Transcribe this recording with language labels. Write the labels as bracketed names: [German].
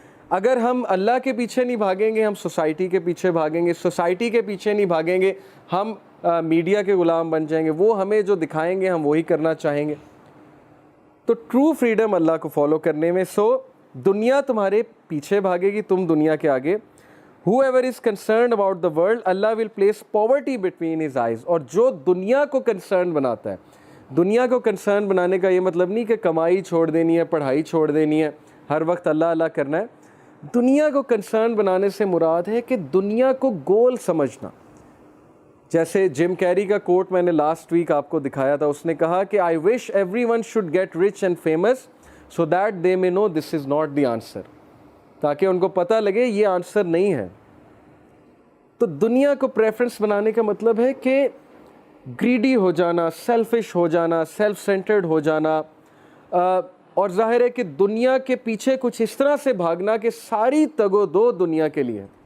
[Urdu] اگر ہم اللہ کے پیچھے نہیں بھاگیں گے, ہم سوسائٹی کے پیچھے بھاگیں گے. سوسائٹی کے پیچھے نہیں بھاگیں گے, ہم میڈیا کے غلام بن جائیں گے. وہ ہمیں جو دکھائیں گے ہم وہی کرنا چاہیں گے. تو ٹرو فریڈم اللہ کو فالو کرنے میں. سو دنیا تمہارے پیچھے بھاگے گی, تم دنیا کے آگے. [English] Whoever is concerned about the world, Allah will place poverty between his eyes. [Urdu] اور جو دنیا کو کنسرن بناتا ہے, دنیا کو کنسرن بنانے کا یہ مطلب نہیں کہ کمائی چھوڑ دینی ہے, پڑھائی چھوڑ دینی ہے, ہر وقت اللہ اللہ کرنا ہے. دنیا کو کنسرن بنانے سے مراد ہے کہ دنیا کو گول سمجھنا. جیسے جم کیری کا کوٹ میں نے لاسٹ ویک آپ کو دکھایا تھا, اس نے کہا کہ [English] I wish everyone should get rich and famous so that they may know this is not the answer. [Urdu] تاکہ ان کو پتہ لگے یہ آنسر نہیں ہے. تو دنیا کو پریفرنس بنانے کا مطلب ہے کہ گریڈی ہو جانا, سیلفش ہو جانا, سیلف سینٹرڈ ہو جانا, اور ظاہر ہے کہ دنیا کے پیچھے کچھ اس طرح سے بھاگنا کہ ساری تگ و دو دنیا کے لیے.